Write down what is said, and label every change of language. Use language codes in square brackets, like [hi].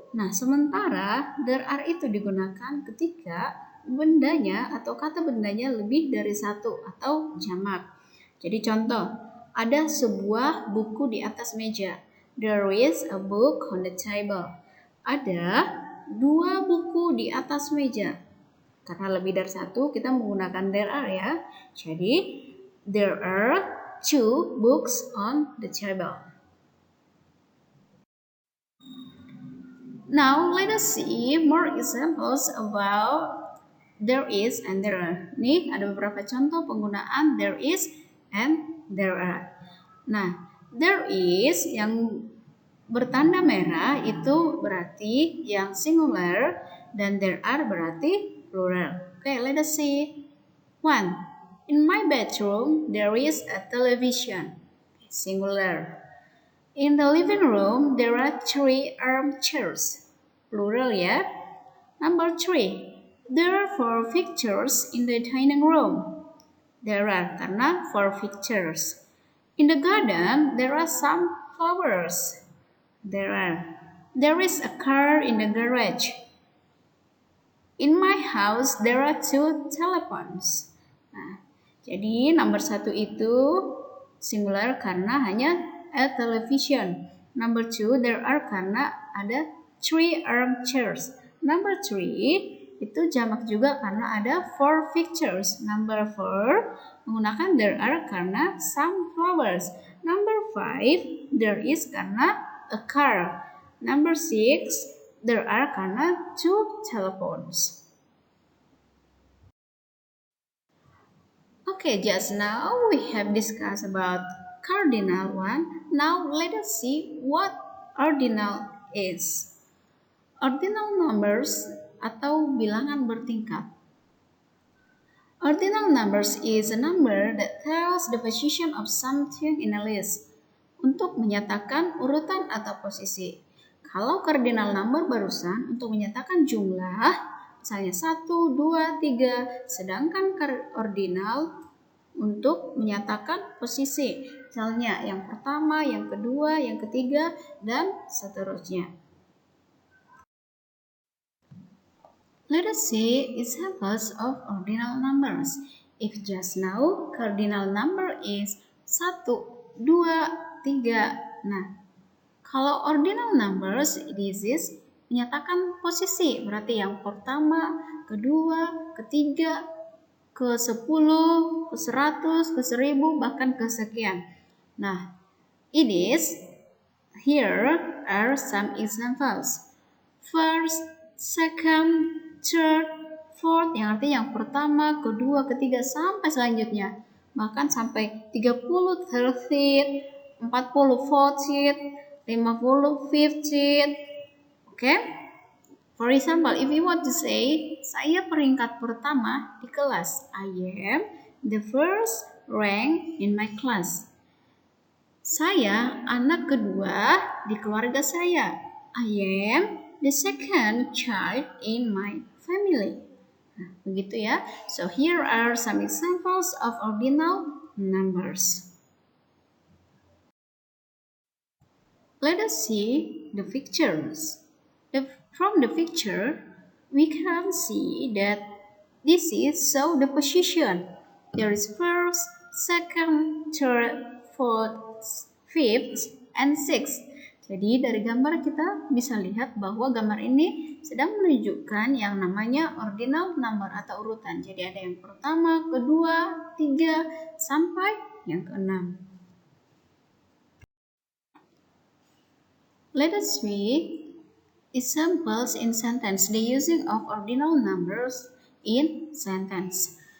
[id] Nah, sementara there are itu digunakan ketika bendanya atau kata bendanya lebih dari satu atau jamak. Jadi contoh, ada sebuah buku di atas meja. [en] There is a book on the table. [id] Ada 2 buku di atas meja. Karena lebih dari satu, kita menggunakan there are ya. [en] Jadi, there are 2 books on the table. Now, let us see more examples about there is and there are. [id] Nih, ada beberapa contoh penggunaan there is and there are. Nah, there is yang bertanda merah itu berarti yang singular dan there are berarti plural. [en] Okay, let us see. 1. In my bedroom, there is a television. Singular. In the living room, there are 3 armchairs. Plural ya. Number 3. There are 4 pictures in the dining room. There are karena 4 pictures. In the garden, there are some flowers. There are. There is a car in the garage. In my house, there are 2 telephones. [id] Nah, jadi nomor 1 itu singular karena hanya a television. [en] Number 2, there are karena ada 3 armchairs. [id] Number 3 itu jamak juga karena ada 4 pictures. [en] Number 4 menggunakan there are karena some flowers. Number 5 there is karena a car. Number 6 there are karena 2 telephones. Okay, just now we have discussed about cardinal one. Now let us see what ordinal is. [id] Ordinal numbers atau bilangan bertingkat. [en] Ordinal numbers is a number that tells the position of something in a list. [id] Untuk menyatakan urutan atau posisi. Kalau cardinal number barusan untuk menyatakan jumlah, misalnya 1, 2, 3, sedangkan ordinal untuk menyatakan posisi. Misalnya yang pertama, yang kedua, yang ketiga, dan seterusnya. [en] Let us see examples of ordinal numbers. If just now cardinal number is 1, 2, 3. [id] Nah, kalau ordinal numbers this is menyatakan posisi. Berarti yang pertama, kedua, ketiga, ke 10, ke 100, ke 1000, bahkan ke sekian. [en] Nah, it is here are some examples. [id] First, second, third, fourth, yang artinya yang pertama, kedua, ketiga, sampai selanjutnya. [en] Bahkan sampai 30 third, 40 fourth, 50 fifth. Okay? For example, if you want to say, [id] saya peringkat pertama di kelas. [en] I am the first rank in my class. [id] Saya anak kedua di keluarga saya. [en] I am the second child in my family. [id] Nah, begitu ya. [en] So here are some examples of ordinal numbers. Let us see the pictures. From the picture, we can see that this is so the position. There is first, second, third, fourth, fifth, and sixth. [id] Jadi dari gambar kita bisa lihat bahwa gambar ini sedang menunjukkan yang namanya ordinal number atau urutan. Jadi ada yang pertama, kedua, tiga, sampai yang keenam. [en] Let us see examples in sentence. The using of ordinal numbers in sentence.